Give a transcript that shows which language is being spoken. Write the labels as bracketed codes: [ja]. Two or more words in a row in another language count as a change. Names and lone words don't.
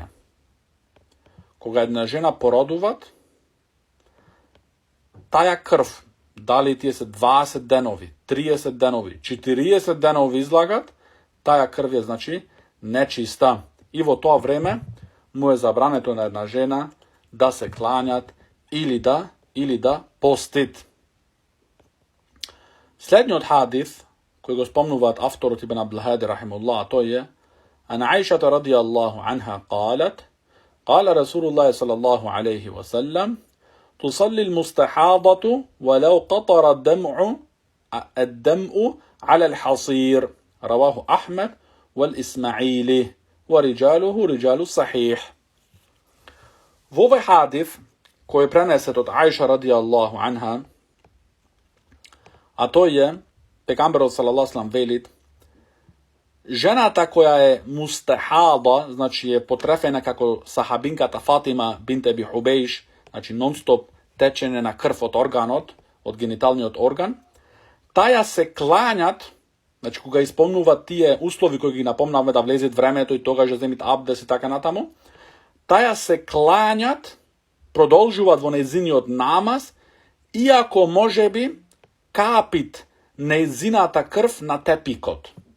[mk] Кога една жена породуват, таја крв, дали тие се 20 денови, 30 денови, 40 денови излагат, таја крв е, значи, нечиста. И во тоа време му е забрането на една жена да се кланјат или да постит. Следниот хадис, кој го спомнуваат авторот Ибн Абдул-Хади рахимуллах, тој е [ar] عن عائشة رضي الله عنها قالت قال رسول الله صلى الله عليه وسلم تصلي المستحاضة ولو قطر الدمع على الحصير رواه أحمد والإسماعيلي ورجاله رجال الصحيح. [mk] Во овој хадис, кој е пренесет од Аиша [ar] رضي الله عنها, [mk] а тој е, пегамберот [ar] صلى الله عليه وسلم [mk] велит, жената која е мустахада, значи е потрефена како сахабинката Фатима бинт Еби Хубейш, значи нон-стоп течење на крв од органот, од гениталниот орган, таја се клањат, значи кога исполнуваат тие услови кои ги напомнавме да влезет времето и тогаш да земит абдес и така натаму, таја се клањат, продолжуваат во нејзиниот намаз, иако можеби капит нејзината крв на тепикот.